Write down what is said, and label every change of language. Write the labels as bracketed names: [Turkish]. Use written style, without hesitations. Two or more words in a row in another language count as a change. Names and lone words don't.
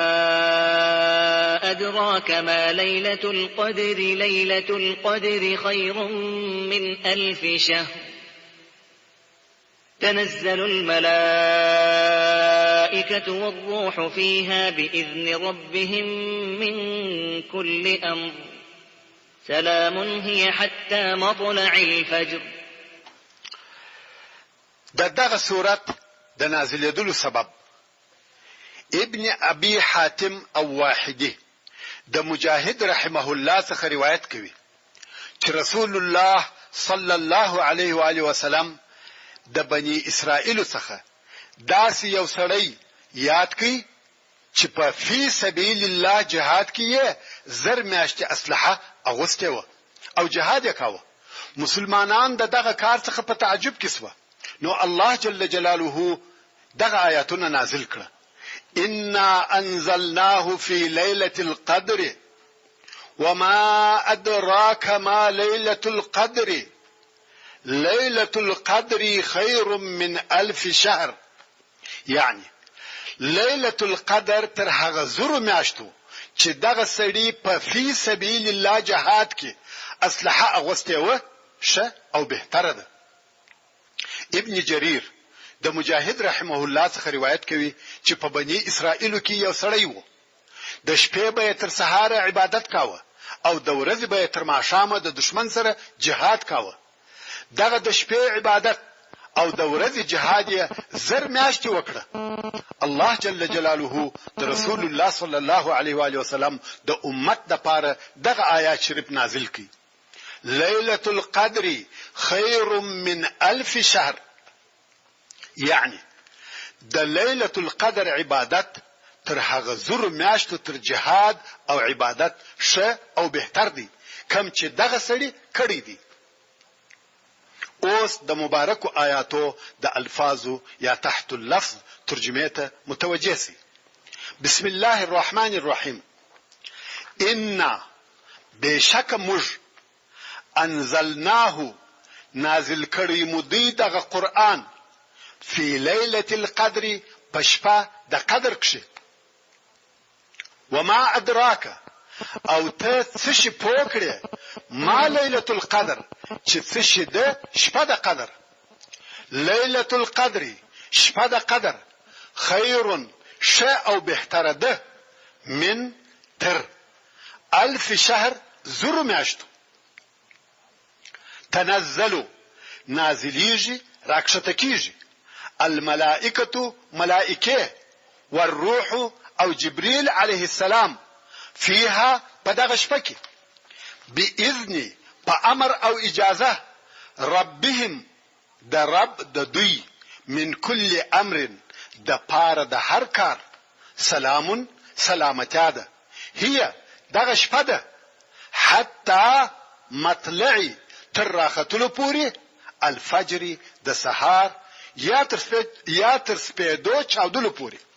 [Arabic] أدراك ما ليلة القدر ليلة القدر خير من 1000 شهر تنزل الملائكة والروح فيها بإذن ربهم من كل أمر سلام هي حتى مطلع الفجر. [Pashto] دغه سورت د نازلېدلو سبب ابن ابي حاتم او واحده د مجاهد [Arabic] رحمه الله [Pashto] څخه روایت کوي چې [Arabic] رسول الله صلی الله علیه و آله وسلم [Pashto] د بنی اسرائیل څخه داسې یو سړی یاد کړي چې په [Arabic] فی سبیل الله [Pashto] جهاد کې زر میاشتې اسلحه اغوسته و او جهاد وکاوه. مسلمانان دغه کار څخه په تعجب کې سو. نو الله [Arabic] جل جلاله [Pashto] دغه آیاتونه نازل کړه. [Arabic] إنا أنزلناه في ليلة القدر وما أدراك ما ليلة القدر ليلة القدر خير من 1000 شهر. [Pashto] يعني [Arabic] ليلة القدر [Pashto] تر هغه زرو میاشتو چې دغه سړی په [Arabic] فی سبیل الله [Pashto] جهاد کې اسلحه اغوسته و شه او بهتره ده. ابن جریر د مجاهد [Arabic] رحمه الله [Pashto] څخه روایت کوي چې په بنی اسرائیل کې یو سړی وو. د شپې به تر سهار عبادت کاوه او د ورځې به تر ماښامه د دشمن سره جهاد کاوه. دغه د شپې عبادت او د ورځې جهاد یې زر میاشتې وکړه. الله [Arabic] جل جلاله [Pashto] د [Arabic] رسول الله صلی الله علیه و آله وسلم [Pashto] د امت لپاره دغه آیات شریف نازل کړي. [Arabic] ليلة القدر خير من 1000 شهر. [Pashto] يعني د [Arabic] ليلة القدر [Pashto] عبادت تر هغه زر میاشتو تر جهاد او عبادت شه او بهتر دي کم چې دغه سړي کړی دي. اوس د مبارکو آیاتو د الفاظو یا [Arabic] تحت اللفظ [Pashto] ترجمه ته متوجه سي. [Arabic] بسم الله الرحمن الرحيم. [Pashto] إنا بشک مج انزلناه نازل کړی مودی دغه قرآن [Arabic] فی لیلة القدر [Pashto] پشپا د قدر کښې. [Arabic] وما ادراک [Pashto] او ته څه شي پوه کړې [Arabic] ما لیلة القدر [Pashto] چې څه شي ده شپه د قدر. [Arabic] لیلة القدر [Pashto] شپه د قدر خیر شه او بهتره ده من تر 1000 شهر زرو میاشتو. تنزلو نازلیږي راکښته کیږي الملائکه ملائکه والروح او جبريل [Arabic] عليه السلام [Pashto] فيها پدغه شپه کې باذن په امر او اجازه ربهم د رب د دوی [Arabic] من كل امر [Pashto] د پاره د هر کار سلام سلامتیا ده هي دغه شپه ده [Arabic] حتی مطلع [Pashto] تر راختلو پوری الفجر د سحار یا تر سپیدو چاودلو پوری.